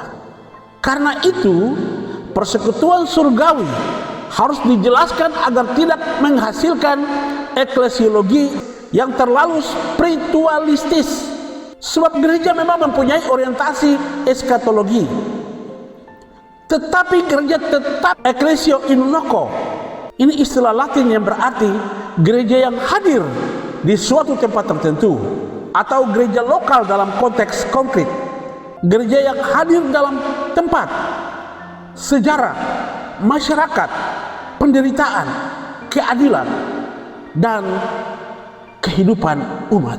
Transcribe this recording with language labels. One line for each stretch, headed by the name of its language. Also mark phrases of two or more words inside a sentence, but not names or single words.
Indonesian: Karena itu, persekutuan surgawi harus dijelaskan agar tidak menghasilkan eklesiologi yang terlalu spiritualistis. Sebab gereja memang mempunyai orientasi eskatologi, tetapi gereja tetap
Latin: ecclesio in loco.
Indonesian: Ini istilah Latin yang berarti gereja yang hadir di suatu tempat tertentu, atau gereja lokal dalam konteks konkret. Gereja yang hadir dalam tempat, sejarah, masyarakat, penderitaan, keadilan, dan kehidupan umat.